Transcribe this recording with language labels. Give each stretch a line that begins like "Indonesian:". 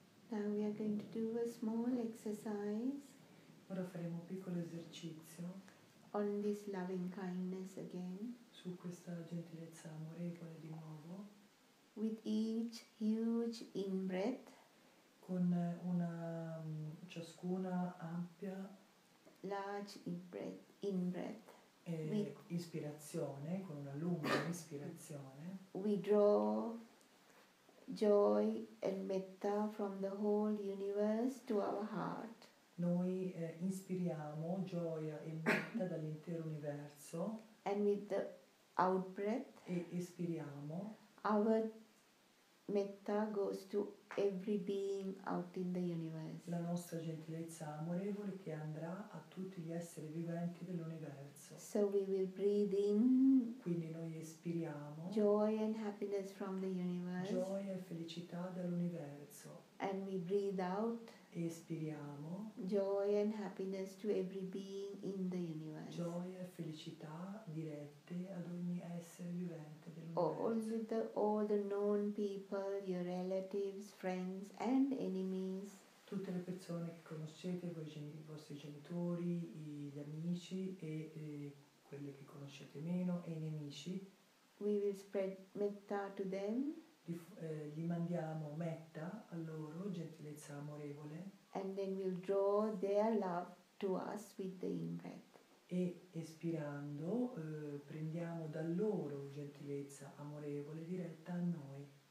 English: Now we are going to do a small exercise
Italian: Ora faremo un piccolo esercizio
English: on this loving kindness again.
Italian: su questa gentilezza amorevole di nuovo,
English: With each huge in-breath,
Italian: con una ciascuna ampia
English: large in-breath,
Italian: ispirazione, con una lunga ispirazione,
English: we draw joy and metta from the whole universe to our heart.
Italian: Noi inspiriamo gioia e metta dall'intero universo
English: And with the out breath,
Italian: e espiriamo.
English: our metta goes to every being out in the universe.
Italian: La nostra gentilezza amorevole che andrà a tutti gli esseri viventi dell'universo.
English: So we will breathe in
Italian: Quindi noi espiriamo
English: joy and happiness from the universe,
Italian: gioia e felicità dall'universo
English: and we breathe out
Italian: e espiriamo
English: joy and happiness to every being in the universe.
Italian: gioia e felicità dirette ad ogni essere vivente dell'universo.
English: All the known people, your relatives, friends and enemies,
Italian: Tutte le persone che conoscete, i vostri genitori, gli amici e quelle che conoscete meno e i nemici,
English: we will spread metta to them,
Italian: gli mandiamo metta a loro, gentilezza amorevole,
English: and then we'll draw their love to us with the in-breath.
Italian: e espirando prendiamo da loro gentilezza amorevole diretta a noi.